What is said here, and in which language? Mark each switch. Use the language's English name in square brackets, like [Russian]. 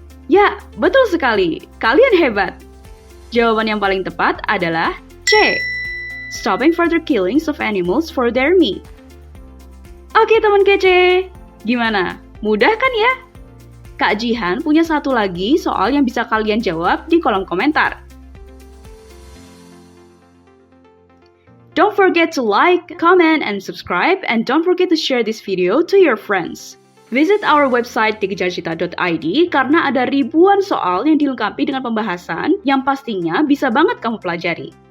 [Indonesian] Ya, betul sekali. Kalian hebat. Jawaban yang paling tepat adalah C, [English] stopping further killings of animals for their meat. [Indonesian] Oke teman kece, gimana? Mudah kan ya? Kak Jihan punya satu lagi soal yang bisa kalian jawab di kolom komentar. [English] Don't forget to like, comment, and subscribe, and don't forget to share this video to your friends. Visit our website [Indonesian] dikejarcita.id karena ada ribuan soal yang dilengkapi dengan pembahasan yang pastinya bisa banget kamu pelajari.